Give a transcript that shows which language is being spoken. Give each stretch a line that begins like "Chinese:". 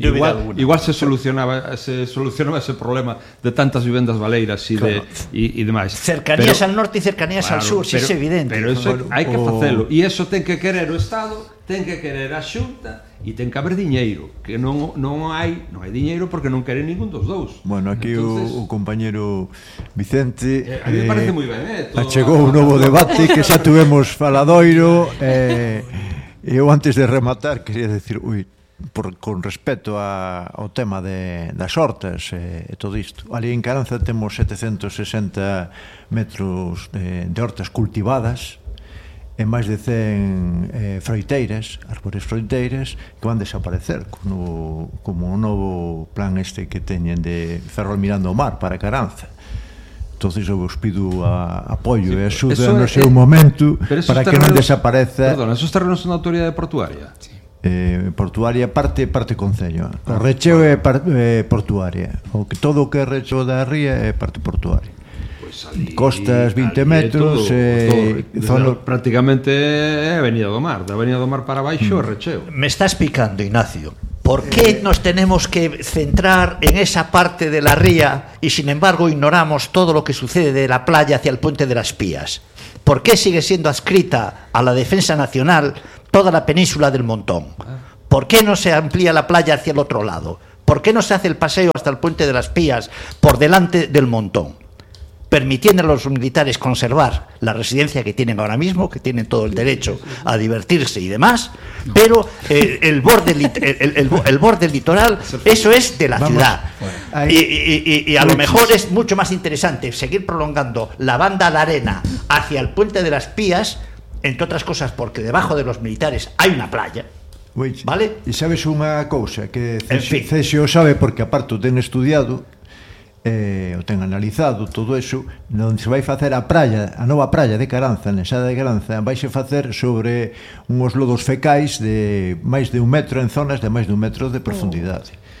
Galician: igual se solucionaba ese problema de tantas vivendas baleiras e demais. Cercanías al norte e cercanías al sur, si é evidente. Pero eso hai que facelo. E eso ten que querer o Estado, ten que querer a Xunta, e ten que haber diñeiro, que non hai diñeiro porque non quere ningún dos dous. Bueno, aquí entonces, o compañero Vicente, a mí me parece moi ben, achegou un novo debate que xa tivemos faladoiro, eu antes de rematar quería decir, con respecto ao tema das hortas e todo isto, ali en Caranza temos 760 metros de hortas cultivadas e máis de 100 froiteiras, árbores froiteiras, que van desaparecer como o novo plan este que teñen de Ferrol mirando o mar para Caranza. Entón, eu vos pido apoio e axuda no seu momento para que non desapareza. Perdón, esos terrenos son da autoridade portuaria? Sí. Portuaria, parte concello. O recheo é portuaria. O que todo o que é recheo da ría é parte portuaria. Ali, costas 20 metros prácticamente é Avenida do Mar, da Avenida do Mar para baixo é recheo. Me estás picando, Ignacio.
Spanish: ¿Por qué nos tenemos que centrar en esa parte de la ría y sin embargo ignoramos todo lo que sucede de la playa hacia el puente de las Pías? ¿Por qué sigue siendo adscrita a la Defensa Nacional toda la península del Montón? ¿Por qué no se amplía la playa hacia el otro lado? ¿Por qué no se hace el paseo hasta el puente de las Pías por delante del Montón, permitiendo a los militares conservar la residencia que tienen ahora mismo, que tienen todo el derecho a divertirse y demás, pero el borde litoral, eso es de la ciudad. Y a lo mejor es mucho más interesante seguir prolongando la banda de arena hacia el puente de las Pías, entre otras cosas porque debajo de los militares hay una playa. ¿Vale? Y sabes una cosa, que Cesio sabe porque aparte te han estudiado,
Galician: o ten analizado todo eso, onde se vai facer a nova praia de Caranza, na xada de Caranza, vai se facer sobre uns lodos fecais de máis de un metro, en zonas de máis de un metro de profundidade.